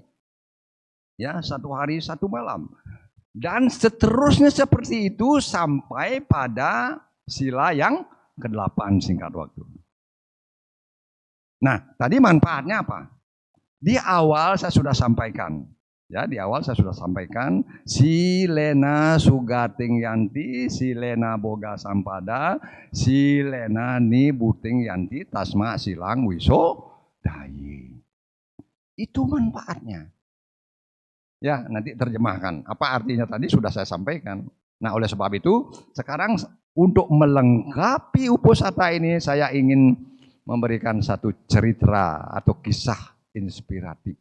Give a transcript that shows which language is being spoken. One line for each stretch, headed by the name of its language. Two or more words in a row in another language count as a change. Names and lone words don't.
Indonesian: Ya, 1 hari 1 malam. Dan seterusnya seperti itu sampai pada sila yang ke-8 singkat waktu. Nah, tadi manfaatnya apa? Di awal saya sudah sampaikan. Ya, di awal saya sudah sampaikan
Pali: silena sugating yanti, silena boga sampada, silena ni buting yanti tasma silang wiso dayi.
Indonesian: Itu manfaatnya. Ya, nanti terjemahkan. Apa artinya tadi sudah saya sampaikan. Nah, oleh sebab itu, sekarang untuk melengkapi upusata ini, saya ingin memberikan satu cerita atau kisah inspiratif.